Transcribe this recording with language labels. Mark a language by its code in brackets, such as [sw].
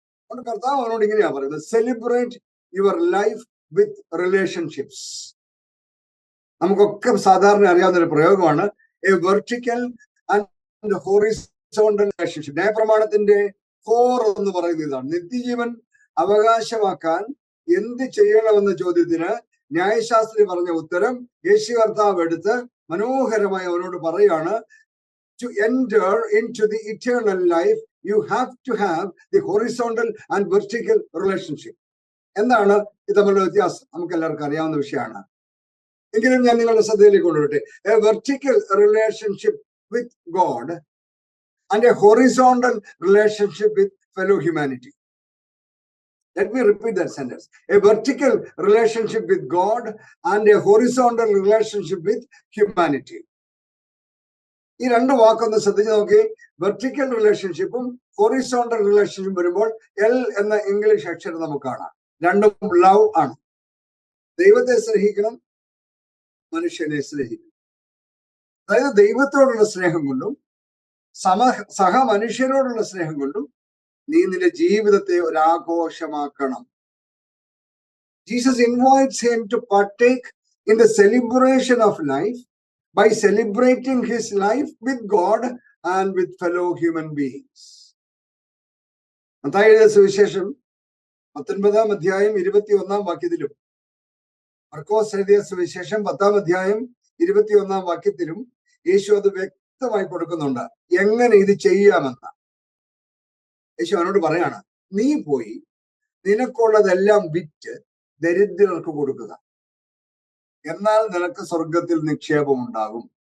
[ml] അതുകൊണ്ട് കർത്താവ് അവനോട് ഇങ്ങനെയാ പറയുന്നത്, [en] Celebrate your life with relationships. [ml] നമുക്കൊക്കെ സാധാരണ അറിയാവുന്ന ഒരു പ്രയോഗമാണ് [en] A vertical and horizontal relationship. [ml] ന്യായപ്രമാണത്തിന്റെ കോർ എന്ന് പറയുന്ന ഇതാണ്. നിത്യജീവൻ അവകാശമാക്കാൻ എന്ത് ചെയ്യണമെന്ന ചോദ്യത്തിന് ന്യായശാസ്ത്രി പറഞ്ഞ ഉത്തരം യേശു കർത്താവ് എടുത്ത് മനോഹരമായി അവനോട് പറയാണ്, [en] to enter into the eternal life you have to have the horizontal and vertical relationship. [ml] എന്താണ് ഇത് തമ്മിലുള്ള വ്യത്യാസം? നമുക്ക് എല്ലാവർക്കും അറിയാവുന്ന വിഷയമാണ്. എങ്കിലും ഞാൻ നിങ്ങളുടെ ശ്രദ്ധയിലേക്ക് കൊണ്ടുവരട്ടെ. [en] A vertical relationship with God and a horizontal relationship with fellow humanity. Let me repeat that sentence. A vertical relationship with God and a horizontal relationship with humanity. [ml] ഈ രണ്ട് വാക്കൊന്ന് ശ്രദ്ധിച്ച് നോക്കി. വെർട്ടിക്കൽ റിലേഷൻഷിപ്പും ഹൊറിസോണ്ടൽ റിലേഷൻഷിപ്പും വരുമ്പോൾ എൽ എന്ന English അക്ഷരം നമുക്ക് കാണാം. രണ്ടും ലവ് ആണ്. ദൈവത്തെ സ്നേഹിക്കണം, മനുഷ്യനെ സ്നേഹിക്കണം. അതായത് ദൈവത്തോടുള്ള സ്നേഹം കൊണ്ടും സഹ മനുഷ്യരോടുള്ള സ്നേഹം കൊണ്ടും നീ നിന്റെ ജീവിതത്തെ ഒരാഘോഷമാക്കണം. [en] Jesus invites him to partake in the celebration of life by celebrating his life with God and with fellow human beings. [ml] Mathai എഴുതിയ സുവിശേഷം 19-ാം അധ്യായം 21-ാം വാക്യത്തിലും മർക്കോസ് എഴുതിയ സുവിശേഷം 10-ാം അധ്യായം 21-ാം വാക്യത്തിലും യേശു അത് വ്യക്തമായി കൊടുക്കുന്നുണ്ട്, എങ്ങനെ ഇത് ചെയ്യാമെന്ന്. യേശു അവനോട് പറയാണ്, നീ പോയി നിനക്കുള്ളതെല്ലാം വിറ്റ് ദരിദ്രർക്ക് കൊടുക്കുക, എന്നാൽ നിനക്ക് സ്വർഗത്തിൽ നിക്ഷേപം ഉണ്ടാകും.